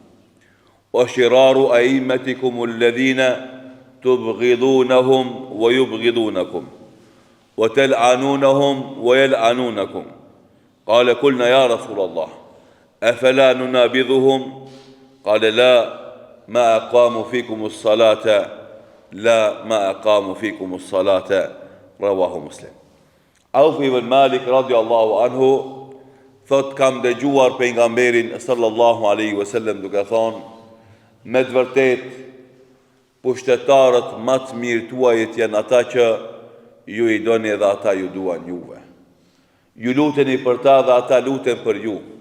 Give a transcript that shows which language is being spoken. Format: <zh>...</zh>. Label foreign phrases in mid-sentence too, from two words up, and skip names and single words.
<ar>وشرار أئمتكم الذين تبغضونهم ويبغضونكم وتلعنونهم ويلعنونكم قال قلنا يا رسول الله أفلا ننابذهم قال لا ما أقاموا فيكم الصلاة لا ما أقاموا فيكم الصلاة رواه مسلم.</ar> <sq>Auf ibn Malik</sq> <ar>رضي الله عنه</ar> <sq>thot, kam dëgjuar pejgamberin</sq> <ar>صلى الله عليه وسلم</ar> <sq>duke thonë: me të vërtet pushtetarët më të mirë tuajit janë ata që ju i doni dhe ata ju duan juve. Ju luteni për ta dhe ata luten për ju.</sq>